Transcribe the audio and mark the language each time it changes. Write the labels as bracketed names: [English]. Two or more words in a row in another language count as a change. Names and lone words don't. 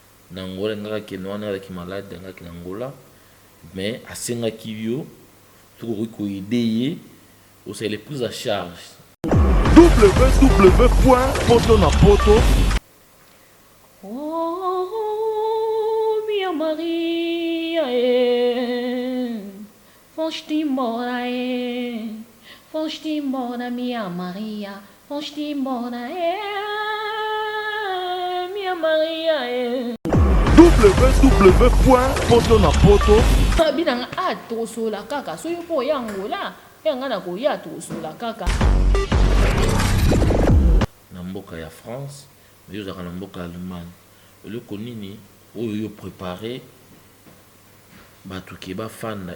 [Lingala] Na Angola, angakaki na wana, angakaki malade, angakaki na Angola. Mais asengaki yo, soki okoki koyede ye, osalele [French] prise en charge. [Lingala] W W W point poto na poto. [Portuguese] Oh, Mia Maria, eh. Fonte embora, eh. Fonte embora, Mia Maria. Fonte embora, eh. Mia Maria, [Lingala] eh. W W W point poto na poto. Abi nanga, ah, tokosola kaka. So yo po oya Angola, eh, nga na koya, tokosola kaka. Na mboka ya France, mais yo ozalaka na mboka ya Allemagne. Eloko nini oyo yo préparé bato ke bafanda?